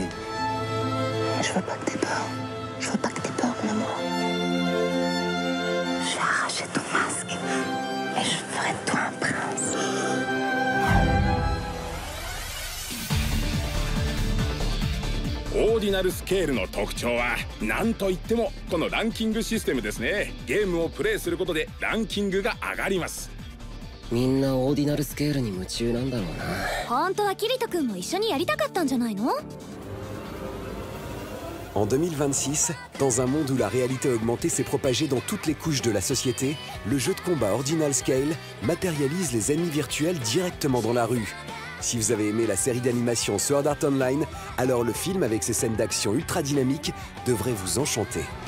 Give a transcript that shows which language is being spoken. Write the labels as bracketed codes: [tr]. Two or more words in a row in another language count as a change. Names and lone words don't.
[fr] Je veux pas que t'aies peur. Je veux pas que t'aies peur, mon amour. Je vais arracher ton masque. Et je ferai de toi un prince. [ja] Ordinal Scale の特徴は何といってもこのランキングシステムですね。ゲームをプレイすることでランキングが上がります。みんなオーディナルスケールに夢中なんだろうな。本当はキリト君も一緒にやりたかったんじゃないの? [fr] En 2026, dans un monde où la réalité augmentée s'est propagée dans toutes les couches de la société, le jeu de combat Ordinal Scale matérialise les ennemis virtuels directement dans la rue. Si vous avez aimé la série d'animation Sword Art Online, alors le film avec ses scènes d'action ultra dynamiques devrait vous enchanter.